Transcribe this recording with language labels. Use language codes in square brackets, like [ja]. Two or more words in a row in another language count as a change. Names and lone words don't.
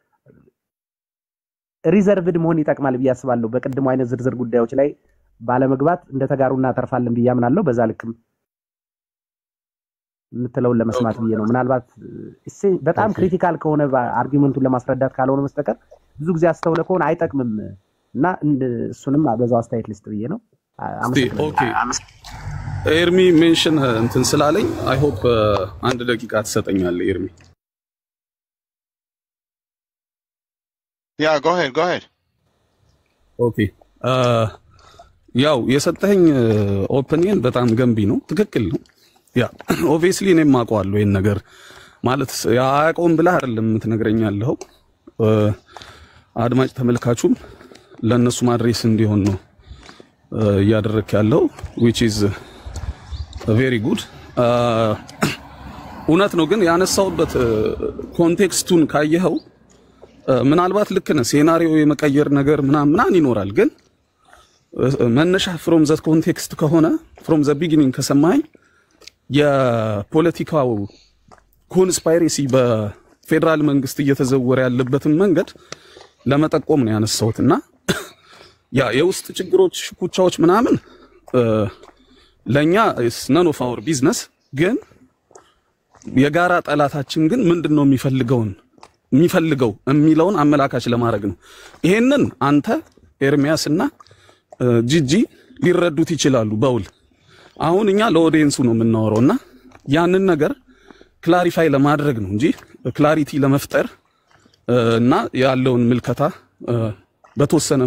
[am] ሪዘርቭድ መሆን ይጠቅማል በያስባለሁ በቀድሞ አይነት ዝርዝር ጉዳዮች ላይ ባለመግባት እንደተጋሩና ተርፋለን በያምናለሁ በዛ ልክም ምትለው ለመስማት ብዬ ነው ምናልባት በጣም ክሪቲካል ከሆነ አርጊመንቱን ለማስረዳት ካልሆነ መስተቀር ብዙ ጊዜ አስተውለ ከሆነ አይጠቅምም እና እሱንም በዛው አስተያየት ሊስት ብዬ ነው ኦኬ ኤርሚ ሜንሽን እንትን ስላለኝ [en] I hope [am] አንድ ደቂቃ ተሰጠኛለህ ኤርሚ [en] ያ go ahead [am] ኦኬ ያው የሰጠኝ ኦፒኒየን በጣም ገንቢ ነው ትክክል ነው ያ ኦብቪየስሊ እኔም ማውቀዋለሁ ይሄን ነገር ማለት ያቆም ብለህ አይደለም የምትነግረኛለህ አድማጭ ተመልካቹም ለነሱ ማድረስ እንዲሆን ነው ያደረክ ያለው [en] which is very good [am] እውነት ነው ግን ያነሳውበት ኮንቴክስቱን ካየኸው ምናልባት ልክ ነው ሴናሪዮ የመቀየር ነገር ምናምን ይኖራል ግን መነሻ [en] from that context [am] ከሆነ [en] from the beginning [am] ከሰማኝ የፖለቲካው ኮንስፓይሬሲ በፌደራል መንግስት እየተዘወረ ያለበትን መንገድ ለመጠቆም ነው ያነሳውትና ያ የውስጥ ችግሮች ሽኩቻዎች ምናምን ለኛ [en] is none of our business [am] ግን የጋራ ጠላታችን ግን ምንድነው የሚፈልገው የሚለውን አመላካች ለማድረግ ነው ይሄንን አንተ ኤርሚያስና ጂጂ ሊረዱት ይችላሉ በውል አሁን እኛ ለኦዲየንሱ ነው የምናወራውና ያንን ነገር ክላሪፋይ ለማድረግ ነው እንጂ ክላሪቲ ለመፍጠር እና ያለውን ምልከታ በተወሰነ